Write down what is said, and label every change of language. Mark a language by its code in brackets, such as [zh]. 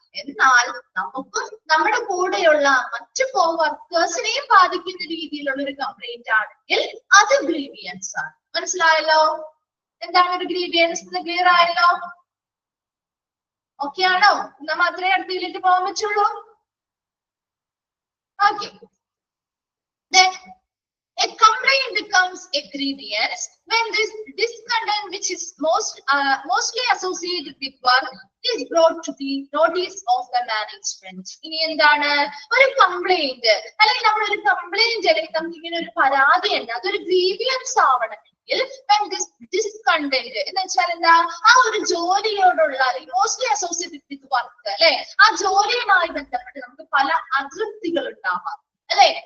[ml] എന്നാൽ നമുക്ക് നമ്മുടെ കൂടെയുള്ള മറ്റു വർക്കേഴ്സിനെയും ബാധിക്കുന്ന രീതിയിലുള്ള ഒരു കംപ്ലൈന്റ് ആണെങ്കിൽ അത് ഗ്രീവിയൻസ് ആണ്. മനസ്സിലായല്ലോ എന്താണ് ഒരു ഗ്രീവിയൻസ്? ക്ലിയർ ആയല്ലോ? ഓക്കെ ആണോ? എന്നാ മാത്രമേ അടുത്തതിലേക്ക് പോകാൻ പറ്റുള്ളൂ. Okay, [en] A complaint becomes a grievance when this discontent, which is mostly associated with work, is brought to the notice of the management. [ml] ഇനി എന്താണ് ഒരു കംപ്ലൈന്റ് അല്ലെങ്കിൽ നമ്മളൊരു കംപ്ലൈന്റ് അല്ലെങ്കിൽ നമുക്ക് ഇങ്ങനെ ഒരു പരാതി ഉണ്ട്, അതൊരു ഗ്രീവിയൻസ് ആവണമെങ്കിൽ discontent എന്ന് വെച്ചാൽ എന്താ, ആ ഒരു ജോലിയോടുള്ള അല്ലെങ്കിൽ [en] mostly associated with work [ml] അല്ലെ, ആ ജോലിയുമായി ബന്ധപ്പെട്ട് നമുക്ക് പല അതൃപ്തികൾ ഉണ്ടാവാം അല്ലെ.